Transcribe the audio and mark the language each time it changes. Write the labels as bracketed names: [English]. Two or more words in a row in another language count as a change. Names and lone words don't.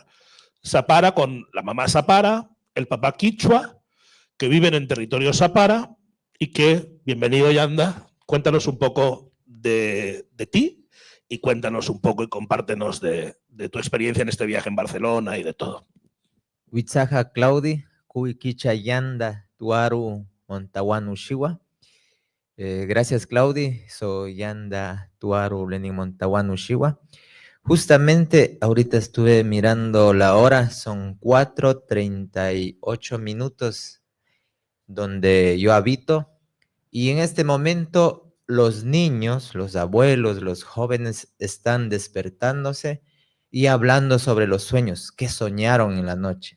[Spanish] Zapara con la mamá zapara, el papá quichua, que viven en territorio zapara y que, bienvenido Yanda, cuéntanos un poco de ti y cuéntanos un poco y compártenos de tu experiencia en este viaje en Barcelona y de todo. [Záparo] Huitzaja Claudi, Cuiquicha Yanda, Tuaru, Montaguanu Shiwa. [Spanish] Gracias Claudi, soy Yanda Tuaru Lenin Montaguanu Shiwa. Justamente ahorita estuve mirando la hora, son 4:38 minutos donde yo habito, y en este momento los niños, los abuelos, los jóvenes están despertándose y hablando sobre los sueños, qué soñaron en la noche.